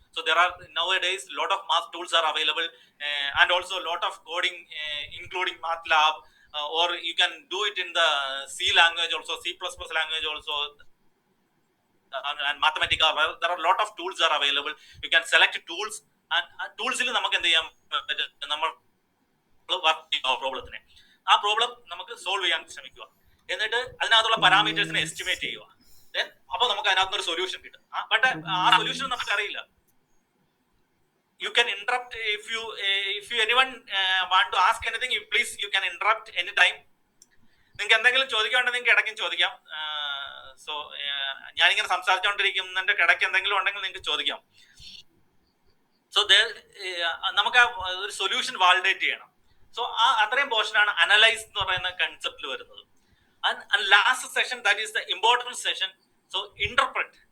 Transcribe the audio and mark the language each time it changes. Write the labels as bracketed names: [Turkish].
[English] So there are nowadays lot of math tools are available, and also lot of coding, including MATLAB, or you can do it in the C language also, C++ language also, and Mathematica. There are lot of tools are available. You can select tools, and tools [Malayalam] il namak endu cheyam, nammal പ്രോബ്ലത്തിനെ ആ problem നമുക്ക് solve ചെയ്യാൻ ശ്രമിക്കുക. എന്നിട്ട് അതിനകത്തുള്ള പാരാമീറ്റേഴ്സിനെ estimate ചെയ്യുക. അപ്പൊ നമുക്ക് അതിനകത്ത് ഒരു സൊല്യൂഷൻ കിട്ടും. ബട്ട് ആ സൊല്യൂഷൻ നമുക്ക് അറിയില്ല. [English] You can interrupt if you anyone want to ask anything, you can interrupt anytime. [Malayalam] നിങ്ങൾക്ക് എന്തെങ്കിലും ചോദിക്കാനുണ്ടെങ്കിൽ നിങ്ങൾക്ക് ഇടയ്ക്കും ചോദിക്കാം. സോ ഞാനിങ്ങനെ സംസാരിച്ചുകൊണ്ടിരിക്കുന്നതിന്റെ ഇടയ്ക്ക് എന്തെങ്കിലും ഉണ്ടെങ്കിൽ നിങ്ങൾക്ക് ചോദിക്കാം. സോ നമുക്ക് ഒരു സൊല്യൂഷൻ വാലിഡേറ്റ് ചെയ്യണം. സോ അത്രയും പോർഷനാണ് അനലൈസ് എന്ന് പറയുന്ന കൺസെപ്റ്റിൽ വരുന്നത്. [English] And last session, that is the important session. So interpret.